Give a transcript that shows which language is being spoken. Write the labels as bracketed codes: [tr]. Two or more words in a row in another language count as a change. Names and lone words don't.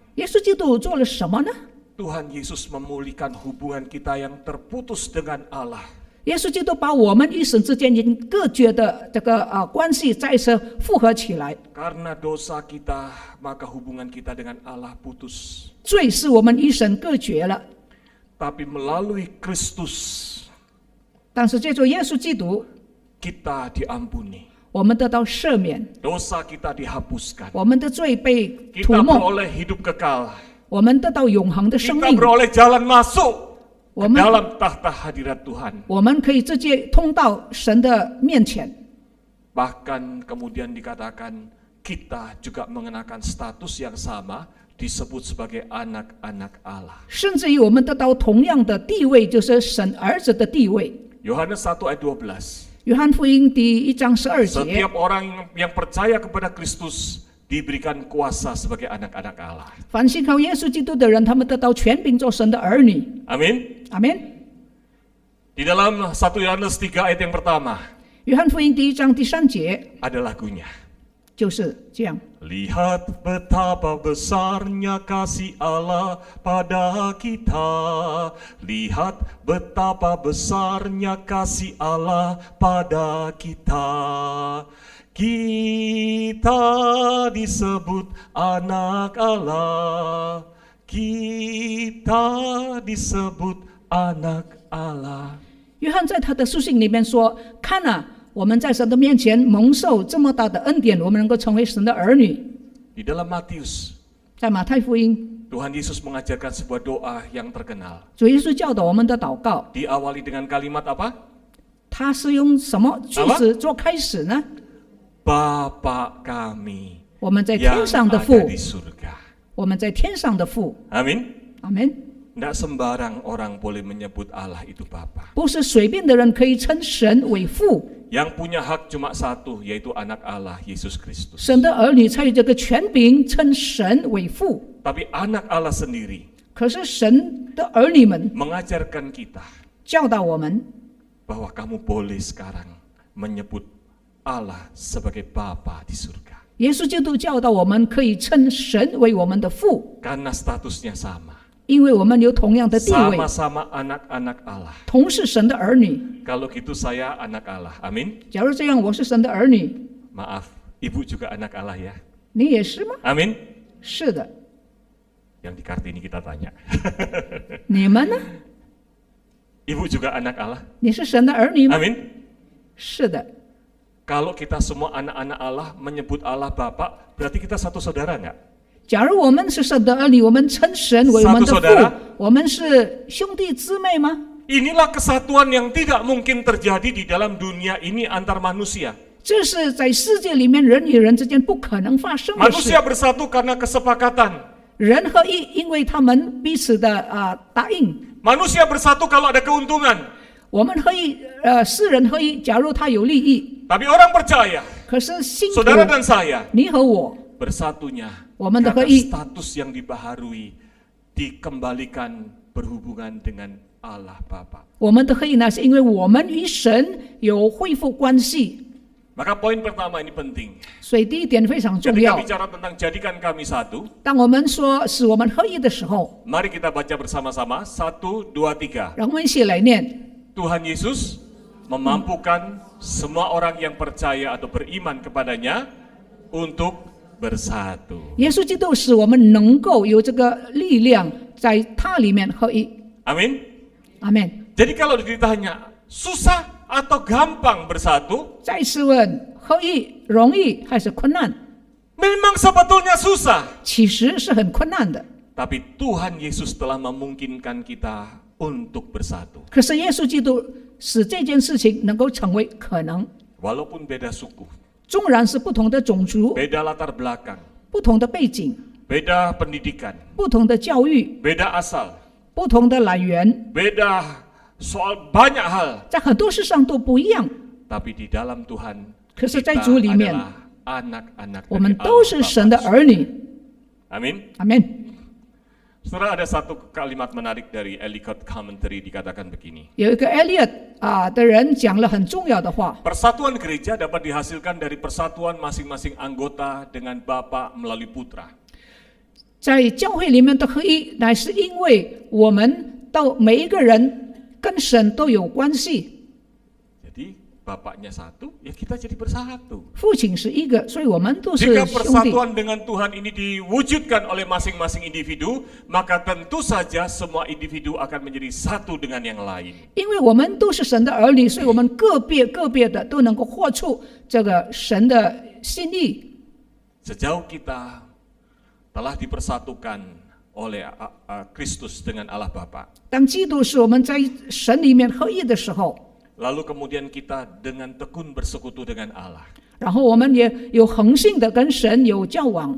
[zh] 耶稣基督做了什么呢？ [id] Tuhan Yesus memulihkan hubungan kita yang terputus dengan Allah. [zh] 耶稣基督把我们一生之间已经隔绝的这个关系再次复合起来。 [id] Karena dosa kita, maka hubungan kita dengan Allah putus. [zh] 罪是我们一生隔绝了， [id] Tapi melalui Kristus, [zh] 但是借助耶稣基督， [id] kita diampuni. [zh] 我们得到赦免， [id] Dosa kita dihapuskan. [zh] 我们的罪被涂 [id] Kita [zh] 抹， [id] beroleh hidup kekal. [zh] 我们得到永恒的生 [id] Kita [zh] 命， [id] beroleh jalan masuk [zh] 我 [id] ke [zh] 们 [id] dalam tahta hadirat Tuhan. [zh] 我们可以直接通到神的面前。 [id] Bahkan kemudian dikatakan kita juga mengenakan status yang sama, disebut sebagai anak-anak Allah. [zh] 甚至于我们得到同样的地位，就是神儿子的地位。 [id] Yohanes 1 ayat 12. [zh] 约翰福音第1章12节， [id] Setiap orang yang percaya kepada Kristus diberikan kuasa sebagai anak-anak Allah. [zh] 凡信靠耶稣基督的人，他们得到权柄做神的儿女。 [id] Amin. [zh] 阿门。 [id] Di dalam 1 Yohanes 3 ayat yang pertama [zh] 约翰福音第1章第3节 [id] ada lagunya. [zh] 就是这样。 [id] Lihat betapa besarnya kasih Allah pada kita. Lihat betapa besarnya kasih Allah pada kita. Kita disebut anak Allah. Kita disebut anak Allah. [zh] 约翰在他的书信里面说：“看啊，我们在神的面前蒙受这么大的恩典，我们能够成为神的儿女。” [id] Di dalam Matius, [zh] 在马太福音， [id] Tuhan Yesus mengajarkan sebuah doa yang terkenal. [zh] 主耶稣教导我们的祷告， [id] Diawali dengan kalimat apa? [zh] 他是用什么句子做开始呢？ [id] Bapa kami [zh] 我们在 [id] yang [zh] 天上的 [id] ada [zh] 父， [id] di surga. [zh] 我们在天上的父。 [id] Amin. [zh] 阿门。 [id] Tidak sembarang orang boleh menyebut Allah itu Bapa. [zh] 不是随便的人可以称神为父， [id] Yang punya hak cuma satu, yaitu anak Allah, Yesus Kristus. [zh] 神的儿女才有这个权柄称神为父。 [id] Tapi anak Allah sendiri [zh] 可是神的儿女们 [id] mengajarkan kita [zh] 教导我们， [id] bahwa kamu boleh sekarang menyebut Allah sebagai Bapa di surga. [zh] 耶稣基督教导我们可以称神为我们的父， [id] Karena statusnya sama. [zh] 因为我们有同样的地位， [id] Sama-sama anak-anak Allah. [zh] 同是神的儿女。 [id] Kalau gitu saya anak Allah. Amin. [zh] 假如这样，我是神的儿女， [id] Maaf, ibu juga anak Allah ya. [zh] 你也是吗？ [id] Amin. [zh] 是的。 [id] Yang di Kartini kita tanya. [zh] 你们呢？ [id] Ibu juga anak Allah. [zh] 你是神的儿女吗？ [id] Amin. [zh] 是的。 [id] Kalau kita semua anak-anak Allah menyebut Allah Bapa, berarti kita satu saudara nggak? [zh] 假如我们是神的儿女，我们称神为我们的 [id] Satu saudara [zh] 父，我们是兄弟姊妹吗？ [id] Inilah kesatuan yang tidak mungkin terjadi di dalam dunia ini antar manusia. [zh] 这是在世界里面人与人之间不可能发生的事。 [id] Manusia bersatu karena kesepakatan. [zh] 人合一，因为他们彼此的答应。 [id] Manusia bersatu kalau ada keuntungan. [zh] 我们合一，世人合一，假如他有利益， [id] Tapi orang percaya, [zh] 可是信徒， [id] saudara dan saya, [zh] 你和我， [id] bersatunya [zh] 我们的合 [id] karena [zh] 一， [id] status yang dibaharui dikembalikan berhubungan dengan Allah Bapa. [zh] 我们的合一呢，是因为我们与神有恢复关系。 [id] Maka poin pertama ini penting. [zh] 所以第一点非常重 [id] Ketika [zh] 要。 [id] bicara tentang jadikan kami satu, [zh] 当我们说使我们合一的时候， [id] mari kita baca bersama-sama 1, 2, 3. [zh] 让我们一起来念。 [id] Tuhan Yesus memampukan semua orang yang percaya atau beriman kepadanya untuk bersatu. [zh] 耶稣基督使我们能够有这个力量，在他里面合一。 [id] Amin. [zh] 阿门。 [id] Jadi kalau ditanya, susah atau gampang bersatu? [zh] 再次问，合一容易还是困难？ [id] Memang sebetulnya susah. [zh] 其实是很困难的。 [id] Tapi Tuhan Yesus telah memungkinkan kita untuk bersatu. [zh] 可是耶稣基督使这件事情能够成为可能， [id] Walaupun beda suku, [zh] 纵然是不同的种族、 [id] beda latar belakang, [zh] 不同的背景、 [id] beda pendidikan, [zh] 不同的教育、 [id] beda asal, [zh] 不同的来源， [id] beda soal banyak hal. [zh] 在很多事上都不一样。 [id] Tapi di dalam Tuhan, [zh] 可是，在 [id] kita [zh] 主里面， [id] adalah anak-anak [zh] 我 [id] dari [zh] 们 [id] Allah [zh] 都是神的 [id] Bapa. [zh] 儿女。 [id] Amin. [zh] 阿门。 [id] Saudara, ada satu kalimat menarik dari Ellicott Commentary dikatakan begini. [zh] 有一个 Elliot 的人讲了很重要的话， [id] Persatuan gereja dapat dihasilkan dari persatuan masing-masing anggota dengan Bapa melalui Putra. [zh] 在教会里面的合一，乃是因为我们到每一个人跟神都有关系。 [id] Jadi Bapaknya satu, ya kita jadi bersatu. [zh] 父亲是一个，所以我们都是 [id] Jika [zh] 兄弟。 [id] persatuan dengan Tuhan ini diwujudkan oleh masing-masing individu, maka tentu saja semua individu akan menjadi satu dengan yang lain. [zh] 因为我们都是神的儿女，所以我们个别的都能够活出这个神的心意。 [id] Sejauh kita telah dipersatukan oleh Kristus dengan Allah Bapa, [zh] 当基督是我们在神里面合一的时候， [id] lalu kemudian kita dengan tekun bersekutu dengan Allah, [zh] 然后我们也有恒信的跟神有交往。